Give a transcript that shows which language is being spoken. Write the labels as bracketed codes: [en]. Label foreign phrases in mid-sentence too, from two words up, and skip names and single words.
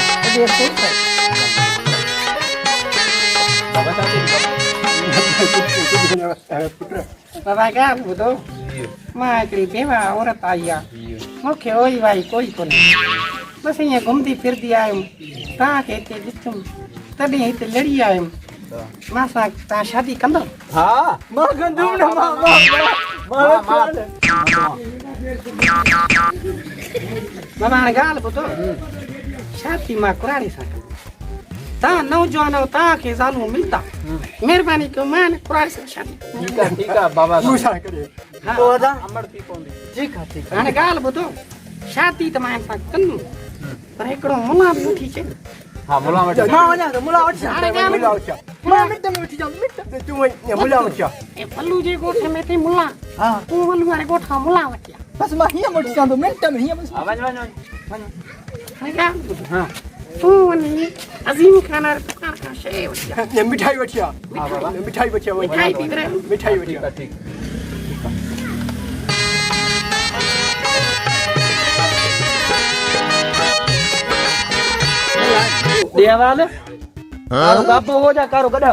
[sd] बाबा क्या ॿुधो मां हिकिड़ी बेवा औरत आई आहे मूंखे ओई वाई कोई कोन्हे बसि ईअं घुमंदी फिरदी आयुमि तव्हांखे हिते ॾिठुमि तॾहिं हिते लड़ी आयुमि मां सां तव्हां शादी कंदव हाँ मां कंदुमि न मां बाबा हाणे ॻाल्हि ॿुधो शादी मां कुराड़ी सां कंदुमि तव्हां नौजवान आहियो तव्हांखे ज़ालूं मिलंदा महिरबानी कयो मां न कुराड़ी सां शादी [ur] ठीक है बाबा [sd] मूंसां करे हा अमर थी पवंदी [ur] ठीक है ठीक [sd] हाणे ॻाल्हि ॿुधो शादी त मां सां कंदुमि पर हिकिड़ो मुला बि वठी अचे हां मुला वटि मां वञा त मुला वठी हाणे ॻाल्हि मुला वठा मां मिट में वठी जाऊं मिट तूं वञ मुला वठा ए फल्लू जे ॻोठ में थी मुला हां तूं फल्लू वारे ॻोठ खां मुला वठी आ बस मां हीअं वठी जाऊं मिंट में हीअं बस वञ हाणे ॻाल्हि ॿुधो हा तूं वञी अज़ीम खान वारे दुकान खां शइ वठी आ ये मिठाई वठिया मिठाई वठिया मिठाई थी करे मिठाई वठिया ठीक देवाल कारो बाबो हो जा कारो गड़ा